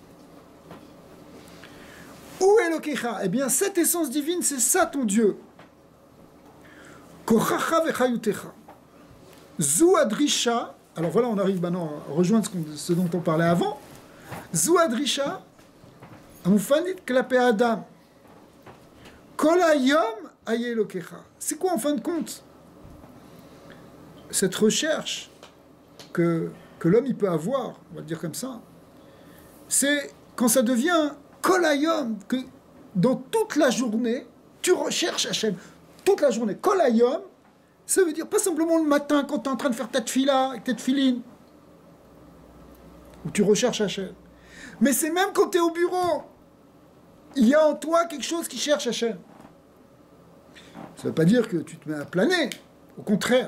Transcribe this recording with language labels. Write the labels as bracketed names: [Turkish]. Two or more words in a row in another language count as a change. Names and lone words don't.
[French] Où est Elokecha? Eh bien, cette essence divine, c'est ça ton Dieu. [Hebrew] כוחך וחיותך. זו הדרישה. [French] Alors voilà, on arrive maintenant à rejoindre ce dont on parlait avant. [Hebrew] זו הדרישה. המופנית כלפי אדם. כל היום איה אלוקיך. [French] C'est quoi en fin de compte cette recherche que l'homme il peut avoir, on va le dire comme ça, c'est quand ça devient [Hebrew] כל היום, [French] que dans toute la journée, tu recherches Hachem. Toute la journée. [Hebrew] כל היום, [French] ça veut dire pas simplement le matin quand tu es en train de faire ta tefila avec tes tefilines, où tu recherches Hachem. Mais c'est même quand tu es au bureau, il y a en toi quelque chose qui cherche Hachem. Ça ne veut pas dire que tu te mets à planer, au contraire.